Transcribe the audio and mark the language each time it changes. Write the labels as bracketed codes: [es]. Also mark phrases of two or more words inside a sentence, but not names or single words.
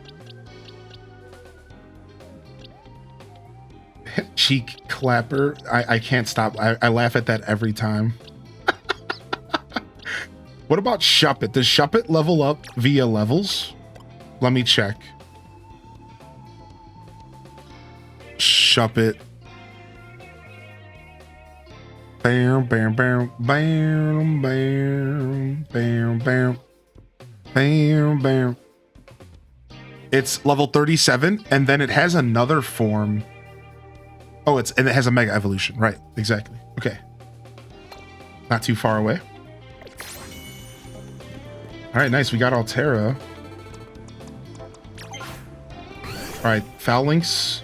[en] Cheek clapper. I can't stop. I laugh at that every time. What about Shuppet? Does Shuppet level up via levels? Let me check. Shuppet. Bam, bam, bam, bam, bam, bam, bam, bam, bam. It's level 37, and then it has another form. Oh, and it has a Mega Evolution. Right, exactly. Okay. Not too far away. All right, nice. We got Altera. All right, Phalanx.